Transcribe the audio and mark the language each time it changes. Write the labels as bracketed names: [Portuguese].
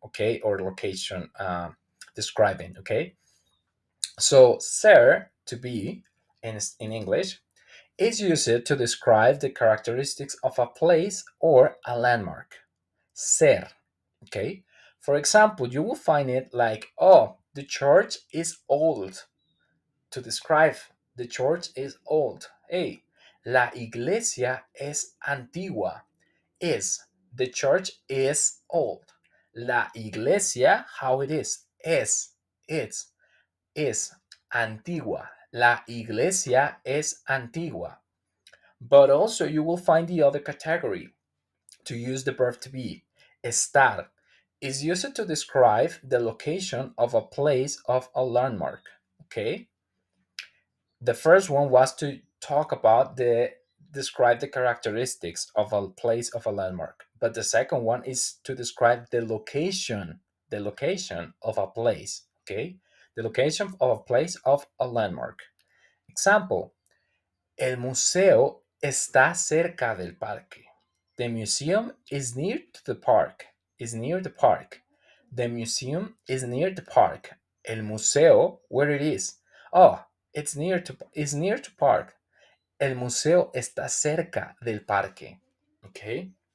[English] Okay, or location describing. Okay, so ser to be in English is used to describe the characteristics of a place or a landmark. Ser. Okay, for example, you will find it like, oh, the church is old. To describe the church is old. [Spanish] Hey, la iglesia es antigua. [English] Is, the church is old. [Spanish] La iglesia, [English] how it is, it's, is antigua. [Spanish] La iglesia es antigua. [English] But also you will find the other category to use the verb to be. Estar is used to describe the location of a place of a landmark. Okay, the first one was to talk about the describe the characteristics of a place of a landmark, but the second one is to describe the location of a place. Okay, the location of a place of a landmark. [Spanish] Example: el museo está cerca del parque. [English] The museum is near to the park. Is near the park. The museum is near the park. [Spanish] El museo, [English] where it is. Oh, it's near to park. [Spanish] El museo está cerca del parque. Okay.